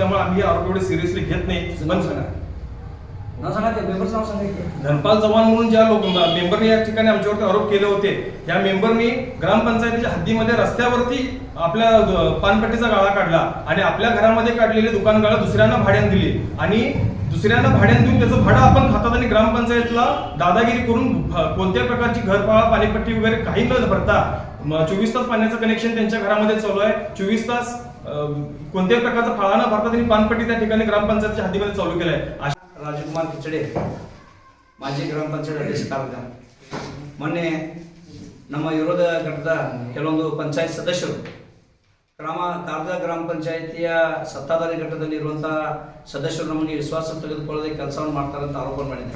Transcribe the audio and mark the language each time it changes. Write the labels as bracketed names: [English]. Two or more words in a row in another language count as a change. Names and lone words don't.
[Marathi] त्यामुळे आम्ही आरोप एवढे सिरियसली घेत नाही. धनपाल चव्हाण म्हणून ज्या मेंबरने या ठिकाणी आमच्यावरती आरोप केले होते, त्या मेंबरनी ग्रामपंचायतीच्या हद्दीमध्ये रस्त्यावरती आपल्या पानपट्टीचा गाळा काढला आणि आपल्या घरामध्ये काढलेली दुकान गाळा दुसऱ्यांना भाड्यानं दिली आणि दुसऱ्यांना भाड्यानं देऊन त्याचं भाडं आपण खातात आणि ग्रामपंचायतला दादागिरी करून कोणत्या प्रकारची घरपाळा, पाणीपट्टी वगैरे काही न भरता 24 तास पाण्याचं कनेक्शन त्यांच्या घरामध्ये चालू आहे. 24 तास कोणत्याही प्रकारचा फाळा न भरता त्यांनी पानपट्टी त्या ठिकाणी ग्रामपंचायतीच्या हद्दीमध्ये चालू केलाय. [Kannada] ರಾಜಕುಮಾರ್ ಕಿಚಡೆ, ಮಾಜಿ ಗ್ರಾಮ ಪಂಚಾಯತ್ ಅಧ್ಯಕ್ಷ ಕಾರದಗ. ಮೊನ್ನೆ ನಮ್ಮ ವಿರೋಧ ಘಟಕದ ಕೆಲವೊಂದು ಪಂಚಾಯತ್ ಸದಸ್ಯರು ಕಾರದಗ ಗ್ರಾಮ ಪಂಚಾಯಿತಿಯ ಸತ್ತಾಧಾರಿ ಘಟ್ಟದಲ್ಲಿರುವಂತಹ ಸದಸ್ಯರು ನಮಗೆ ವಿಶ್ವಾಸ ತೆಗೆದುಕೊಳ್ಳದೆ ಕೆಲಸವನ್ನು ಮಾಡ್ತಾರೆ ಅಂತ ಆರೋಪ ಮಾಡಿದ್ದಾರೆ.